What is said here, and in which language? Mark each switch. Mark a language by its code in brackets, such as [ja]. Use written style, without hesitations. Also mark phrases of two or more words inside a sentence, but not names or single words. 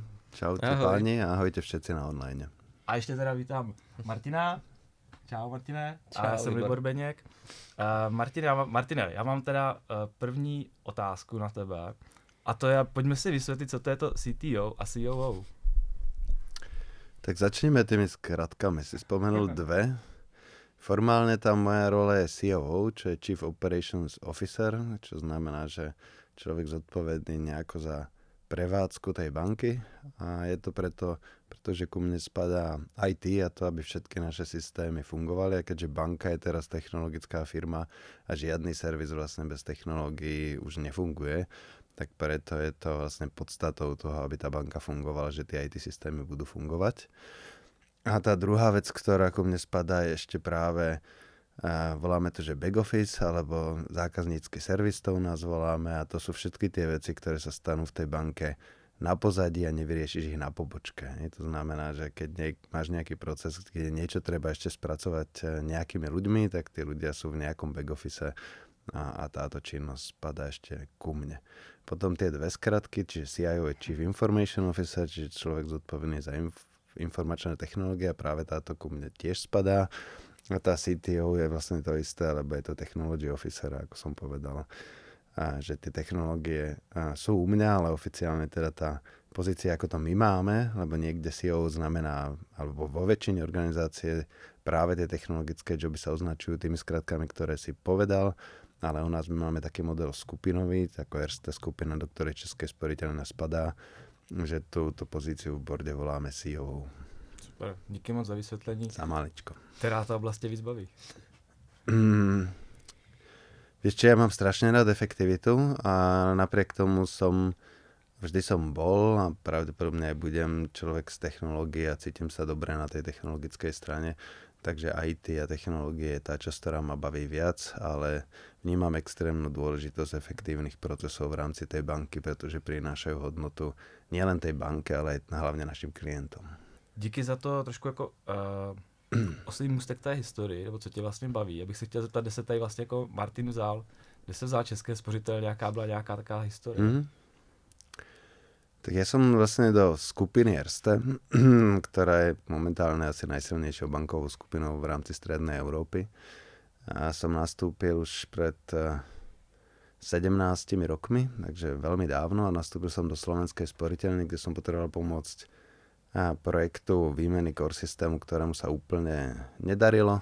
[sk] Čaute páni a ahojte všetci na online. [cs] A ještě teda vítám Martina. Čau Martine. Čau, a já jsem Libor Beněk. Martine, já mám teda první otázku na tebe. A to je, pojďme si vysvětlit, co to je to CTO a COO. [sk] Tak začneme tými skratkami. Si spomenul dve. Formálne tam moja rola je COO, čo je [en] Chief Operations Officer, [sk] čo znamená, že človek zodpovedný nejako za prevádzku tej banky. A je to pretože ku mne spadá IT a to, aby všetky naše systémy fungovali. A keďže banka je teraz technologická firma a žiadny servis vlastne bez technológií už nefunguje, tak preto je to vlastne podstatou toho, aby tá banka fungovala, že tie IT systémy budú fungovať. A tá druhá vec, ktorá ku mne spadá, je ešte práve, voláme to, že [en] back office, [sk] alebo zákaznícky servis, to u nás voláme, a to sú všetky tie veci, ktoré sa stanú v tej banke na pozadí a nevyriešiš ich na pobočke. To znamená, že keď máš nejaký proces, kde niečo treba ešte spracovať nejakými ľuďmi, tak tí ľudia sú v nejakom [en] back office [sk] a táto činnosť spadá ešte ku mne. Potom tie dve skratky, čiže CIO je [en] Chief Information Officer, [sk] čiže človek zodpovedný za informačné technológie a práve táto ku mne tiež spadá. A tá CTO je vlastne to isté, lebo je to [en] Technology Officer, [sk] ako som povedal. A že tie technológie sú u mňa, ale oficiálne teda tá pozícia, ako to my máme, lebo niekde CEO znamená, alebo vo väčšine organizácie práve tie technologické joby sa označujú tými skratkami, ktoré si povedal, ale u nás my máme taký model skupinový, ako RST skupina, do ktorej České sporiteľne spadá, že túto pozíciu v borde voláme CEO. [cs] Super, díky moc za vysvětlení. [sk] Za maličko. [cs] Která ta oblast tě víc baví? [sk] Vieš čo, ja mám strašne rád efektivitu a napriek tomu vždy som bol a pravdepodobne aj budem človek z technológie a cítim sa dobre na tej technologickej strane. Takže IT a technológie je tá časť, ktorá ma baví viac, ale vnímam extrémnu dôležitosť efektívnych procesov v rámci tej banky, pretože prinášajú hodnotu nielen tej banke, ale aj hlavne našim klientom. [cs] Díky za to trošku jako oslý můstek té historii, nebo co tě vlastně baví. Já bych se chtěl zeptat, kde se tady vlastně jako Martin vzal, kde se vzal České spořitelny, jaká byla nějaká taková historie? [sk] Tak ja som vlastne do skupiny Erste, ktorá je momentálne asi najsilnejšou bankovou skupinou v rámci Strednej Európy. A som nastúpil už pred 17 rokmi, takže veľmi dávno, a nastúpil som do Slovenskej sporiteľne, kde som potreboval pomôcť projektu výmeny core systému, ktorému sa úplne nedarilo.